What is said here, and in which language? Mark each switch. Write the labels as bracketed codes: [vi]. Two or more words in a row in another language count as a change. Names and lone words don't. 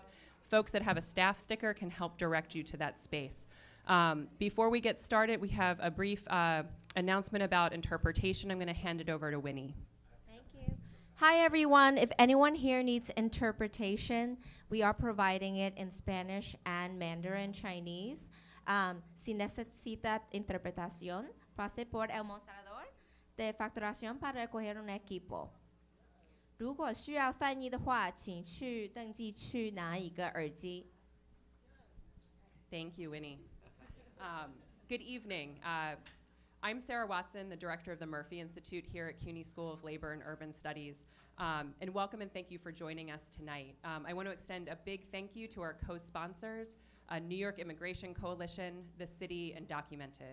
[en] Folks that have a staff sticker can help direct you to that space. Before we get started, we have a brief announcement about interpretation. I'm going to hand it over to Winnie. Thank you. Hi, everyone. If anyone here needs interpretation, we are providing it in Spanish and Mandarin Chinese. [es] Si necesita interpretación, pase por el mostrador de facturación para recoger un equipo. [zh] 如果需要翻译的话，请去登记区拿一个耳机。 [en] Thank you, Winnie. Good evening. I'm Sarah Watson, the director of the Murphy Institute here at CUNY School of Labor and Urban Studies. And welcome and thank you for joining us tonight. I want to extend a big thank you to our co-sponsors, New York Immigration Coalition, the city, and Documented.